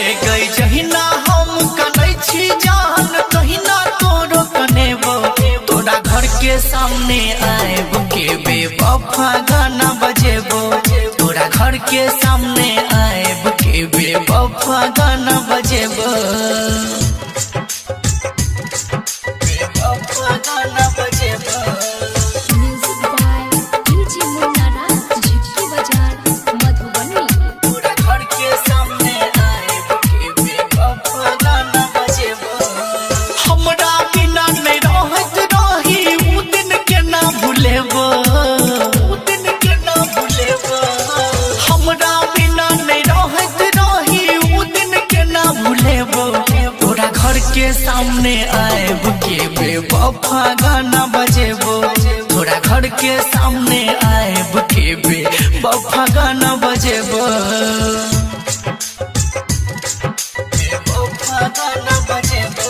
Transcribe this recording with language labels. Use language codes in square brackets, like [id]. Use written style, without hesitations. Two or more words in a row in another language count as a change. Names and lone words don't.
[mai] गई जहिना हम कानै छी जान तहिना तोर कनेबो तोरा घर के सामने आएब के बेवफा गाना बजेबो तोरा घर के सामने आएब के बेवफा गाना बजेबो बेवफा गाना बजेबो [en] Music by DJ Munara, Jhikki Bazaar, Madhubani. [mai] पूरा घर के सामने आएब के बेवफा गाना बजेबो हमरा बिना नहीं रहत रही उ दिन के ना भूलेबो उ दिन के ना भूलेबो हमरा बिना नहीं रहत रही उ दिन के ना भूलेबो पूरा घर के सामने आएब के बेवफा गाना बजेबो तोरा घर के सामने आएब के बेवफा गाना बजेबो बेवफा गाना बजेबो